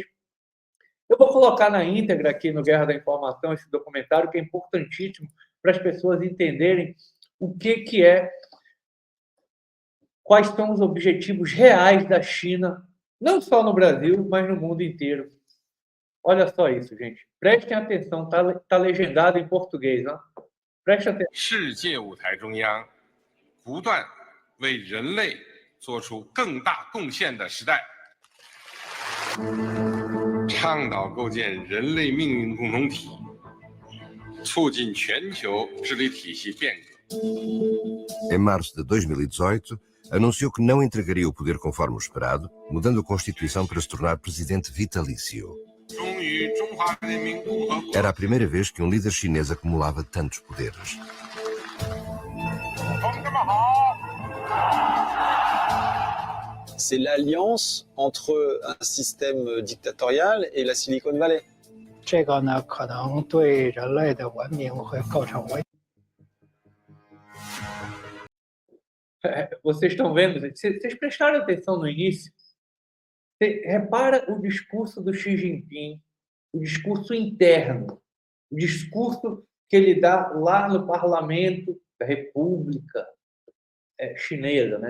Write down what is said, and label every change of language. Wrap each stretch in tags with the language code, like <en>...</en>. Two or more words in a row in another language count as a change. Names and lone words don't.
<pt>Eu vou colocar na íntegra aqui no Guerra da Informação esse documentário, que é importantíssimo para as pessoas entenderem o que é, quais são os objetivos reais da China, não só no Brasil, mas no mundo inteiro. Olha só isso, gente. Prestem atenção, tá legendado em português, né? Prestem atenção.</pt> <zh>世界舞台中央，不断为人类做出更大贡献的时代。倡导构建人类命运共同体，促进全球治理体系变革。</zh> <pt>Em março de 2018, anunciou que não entregaria o poder conforme o esperado, mudando a Constituição para se tornar presidente vitalício. Era a primeira vez que um líder chinês acumulava tantos poderes.</pt> <fr>C'est l'alliance entre un système dictatorial et la Silicon Valley.</fr> <zh>这个呢，可能对人类的文明会构成危。</zh> <pt>Vocês estão vendo? Vocês prestaram atenção no início? Você repara o discurso do Xi Jinping, o discurso interno, o discurso que ele dá lá no parlamento da República Chinesa, né?</pt>